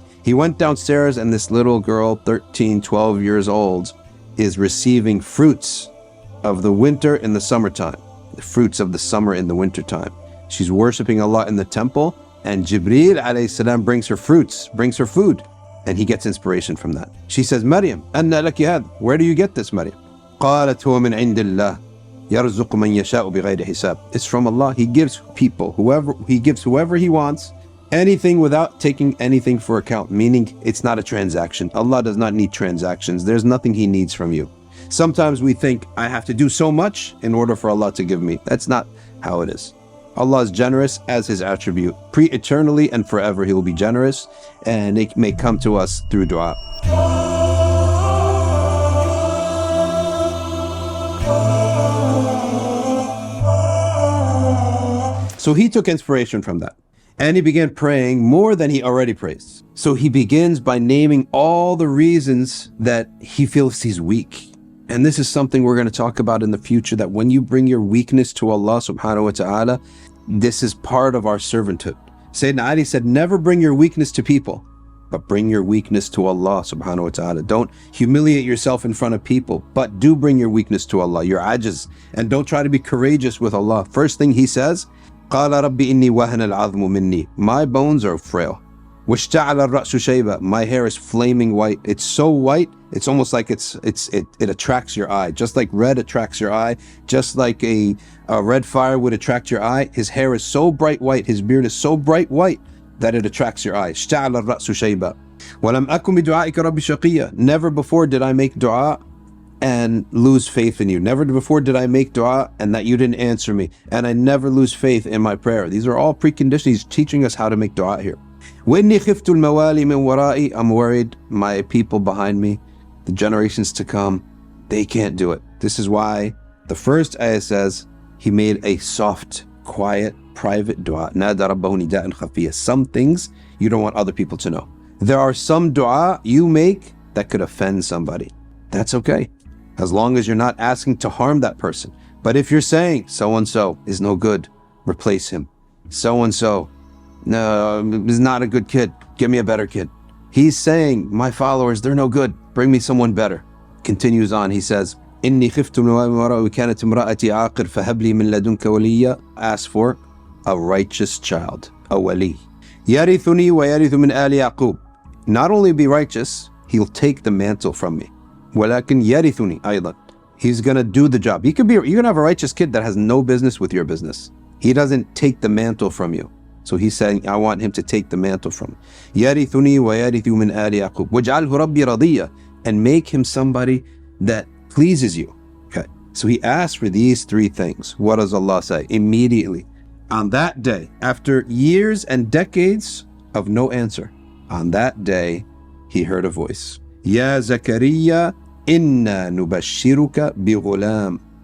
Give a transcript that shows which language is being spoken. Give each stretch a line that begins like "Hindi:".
English: He went downstairs and this little girl, 13, 12 years old, is receiving fruits of the winter in the summertime, the fruits of the summer in the wintertime. She's worshiping Allah in the temple, and Jibreel alayhi salam brings her fruits, brings her food, and he gets inspiration from that. She says, Maryam,
Arabic: anna laki had,
English: where do you get this, Maryam?
Arabic: قالت هو من عند الله يرزق من يشاء بغير حساب.
English: It's from Allah. He gives people, whoever he wants, anything without taking anything for account, meaning it's not a transaction. Allah does not need transactions. There's nothing he needs from you. Sometimes we think, I have to do so much in order for Allah to give me. That's not how it is. Allah is generous as his attribute. Pre-eternally and forever he will be generous, and it may come to us through dua. So he took inspiration from that. And he began praying more than he already prays. So he begins by naming all the reasons that he feels he's weak. And this is something we're going to talk about in the future, that when you bring your weakness to Allah subhanahu wa ta'ala, this is part of our servanthood. Sayyidina Ali said, never bring your weakness to people, but bring your weakness to Allah subhanahu wa ta'ala. Don't humiliate yourself in front of people, but do bring your weakness to Allah, your ajiz. And don't try to be courageous with Allah. First thing he says,
Arabic: قال ربي إني وهن العظم مني.
English: My bones are frail.
Arabic: واشتعل الرأس شيبة.
English: My hair is flaming white. It's so white, it's almost like it attracts your eye. Just like red attracts your eye, just like a red fire would attract your eye. His hair is so bright white, his beard is so bright white that it attracts your eye.
Arabic: اشتعل الرأس شيبة. ولم أكن بدعائك ربي شقيا.
English: Never before did I make dua and lose faith in you. Never before did I make dua and that you didn't answer me. And I never lose faith in my prayer. These are all preconditions. He's teaching us how to make dua here.
Arabic: وإني خفت الموالي من ورائي.
English: I'm worried my people behind me, the generations to come, they can't do it. This is why the first ayah says he made a soft, quiet, private dua.
Arabic: نادى ربه نداء خفيا.
English: Some things you don't want other people to know. There are some dua you make that could offend somebody. That's okay, as long as you're not asking to harm that person. But if you're saying, so-and-so is no good, replace him. So-and-so, no, is not a good kid, give me a better kid. He's saying, my followers, they're no good, bring me someone better. Continues on, he says,
Arabic: إني خفت الموالي وكانت امرأتي عاقر فهب لي من لدنك وليا.
English: Ask for a righteous child, a wali.
Arabic: يرثني ويرث من آل يعقوب.
English: Not only be righteous, he'll take the mantle from me.
Arabic: ولكن يرثني أيضا.
English: He's gonna do the job. You're gonna have a righteous kid that has no business with your business. He doesn't take the mantle from you. So he's saying, I want him to take the mantle from me.
Arabic: يرثني ويرث من آل يعقوب واجعله ربي رضيا.
English: And make him somebody that pleases you. Okay. So he asked for these three things. What does Allah say? Immediately, on that day, after years and decades of no answer, on that day, he heard a voice.
Arabic: Ya Zakaria, inna nubashiruka bighulam.